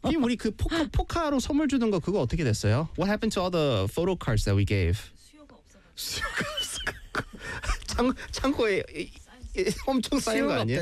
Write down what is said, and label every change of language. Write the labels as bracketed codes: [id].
[ko] 빔, 우리 그 포카로 선물 주던 거 그거 어떻게 됐어요? [en] What happened to all the photo cards that we gave? [ko] 수요가 없어서. 창고에 엄청 쌓인 거 아니에요?